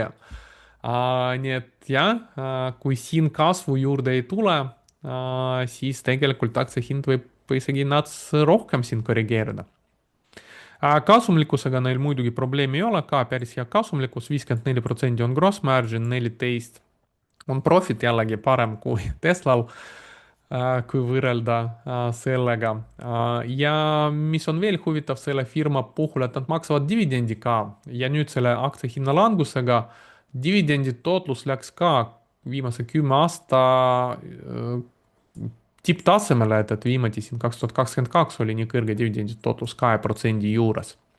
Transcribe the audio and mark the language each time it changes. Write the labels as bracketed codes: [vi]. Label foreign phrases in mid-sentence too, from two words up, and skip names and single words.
[et] Nii et jah, kui siin kasvu juurde ei tule, siis tegelikult aktsia hind võib isegi natuke rohkem siin korrigeerida. Kasumlikkusega neil muidugi probleemi ei ole, ka päris hea kasumlikkus, 54% on [en] gross margin, [et] 14% on profit jällegi parem kui Teslal, kui võrrelda sellega. Ja mis on veel huvitav selle firma puhul, et nad maksavad dividendi ka ja nüüd selle aktsia hinna langusega dividendi tootlus läks ka viimase 10 aasta tipptasemele, et viimati siin 2022 oli nii kõrge dividendi tootlus 2% juures.